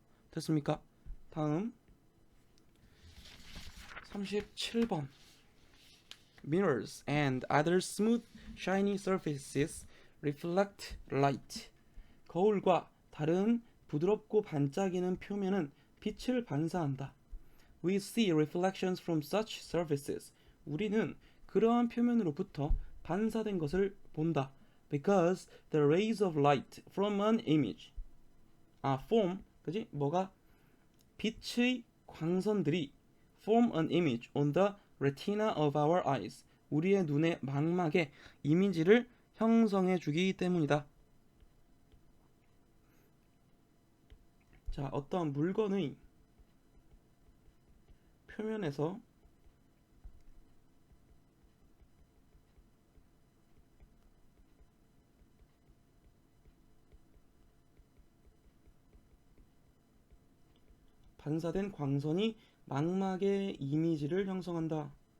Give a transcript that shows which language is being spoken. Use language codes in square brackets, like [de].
[ko] 됐습니까? 다음 37번. [en] Mirrors and other smooth, shiny surfaces reflect light. [ko] 거울과 다른 부드럽고 반짝이는 표면은 빛을 반사한다. [en] We see reflections from such surfaces. [ko] 우리는 그러한 표면으로부터 반사된 것을 본다. [en] Because the rays of light from an image. form, [ko] 그지? 빛의 광선들이 [en] form an image on the retina of our eyes. [ko] 우리의 눈의 망막에 이미지를 형성해 주기 때문이다. 자, 어떠한 물건의 표면에서 반사된 광선이 망막의 이미지를 형성한다.